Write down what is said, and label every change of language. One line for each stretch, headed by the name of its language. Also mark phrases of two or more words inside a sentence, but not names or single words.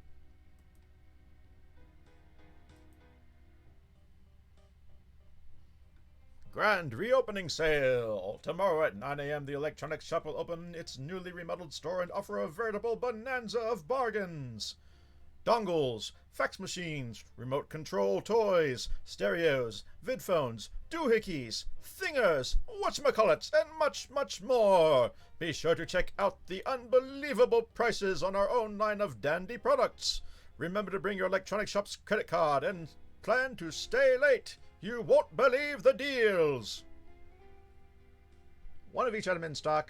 English: Grand reopening sale! Tomorrow at 9 a.m. the electronics shop will open its newly remodeled store and offer a veritable bonanza of bargains. Dongles, fax machines, remote control toys, stereos, vidphones, doohickeys, thingers, whatchamacallits, and much, much more. Be sure to check out the unbelievable prices on our own line of dandy products. Remember to bring your electronics shop's credit card and Plan to stay late. You won't believe the deals. One of each item in stock.